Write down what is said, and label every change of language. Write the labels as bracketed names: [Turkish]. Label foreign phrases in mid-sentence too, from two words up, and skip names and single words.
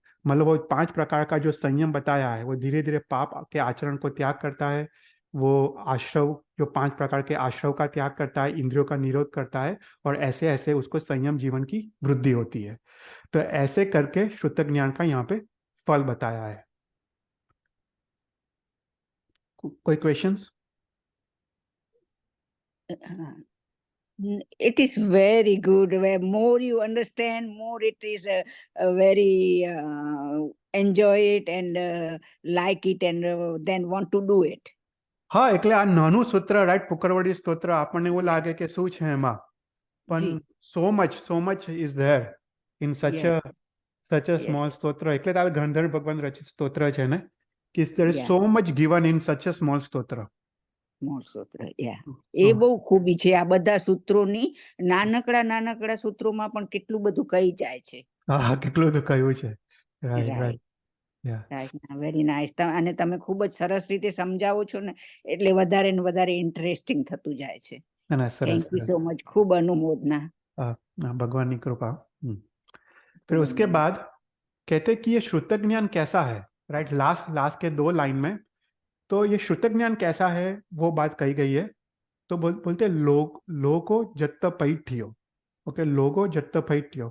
[Hindi] मतलब वो 5 प्रकार का जो संयम बताया है, वो धीरे धीरे पाप के आचरण को त्याग करता है, वो आश्रव, जो 5 प्रकार के आश्रव का त्याग करता है, इंद्रियों का निरोध करता है, और ऐसे ऐसे उसको संयम जीवन की वृद्धि होती है। तो ऐसे करके शुद्ध ज्ञान का यहाँ पे फल बताया है। कोई क्वेश्चंस? [English] It is very good. Where more you understand, more it is a very enjoy it and like it and then want to do it. [Gujarati] હા, એટલે આ નાનું સૂત્ર, રાઈટ, ફુકરવડી સ્તોત્ર, આપણને એવું લાગે કે શું છે એમાં, પણ Ji. [English] so much is there in such a Yes. Yes. [Gujarati] small સ્તોત્ર. એટલે તારે ગંધર્વ ભગવાન રચિત સ્તોત્ર છે ને, કે [English] there is Yeah. so much given in such a small સ્તોત્ર. [Gujarati] મોર સૂત્ર, yeah. એ બહુ ખૂબી છે આ બધા સૂત્રોની. નાનકડા સૂત્રોમાં પણ કેટલું બધું કહી જાય છે. હા, કેટલું તો કહ્યું છે. રાઈટ, [English] Right. રાઈટ. Yeah. Right. Very nice. [Gujarati] અને તમે ખૂબ જ સરસ રીતે સમજાવો છો ને, એટલે વધારે ને વધારે ઇન્ટરેસ્ટિંગ થતું જાય છે. ના, ના, સરસ, [English] thank you [Gujarati] સરસ. [English] so much. [Gujarati] ખૂબ અનુમોદના. [Hindi] भगवान की कृपा। फिर [Gujarati] ખૂબ [Hindi] उसके [Gujarati] અનુમોદના. [Hindi] बाद कहते कि ये श्रुत ज्ञान कैसा है, राइट, [English] last last [Hindi] के 2 लाइन में। तो ये श्रुत ज्ञान कैसा है वो बात कही गई है। तो बोलते लोगो जत्त पैठ्यो। ओके, लोगो जत्त पैठ्यो।